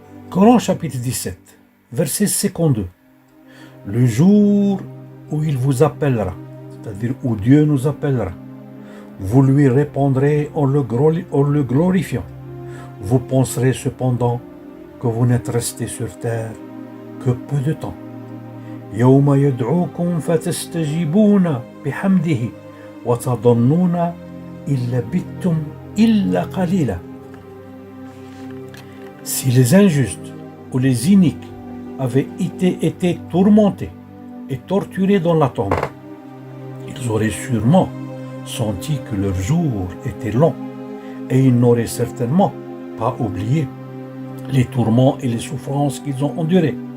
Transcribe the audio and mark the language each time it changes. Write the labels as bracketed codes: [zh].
[fr] Coran chapitre 17, verset 52. Le jour où il vous appellera, c'est-à-dire où Dieu nous appellera, vous lui répondrez en le glorifiant. Vous penserez cependant que vous n'êtes resté sur terre que peu de temps. [ar] يوم يدعوكم فتستجيبون بحمده وتظنون إن لبثتم إلا قليلا. [fr] Si les injustes ou les iniques avaient été tourmentés et torturés dans la tombe, ils auraient sûrement senti que leur jour était long et ils n'auraient certainement pas oublié les tourments et les souffrances qu'ils ont endurés.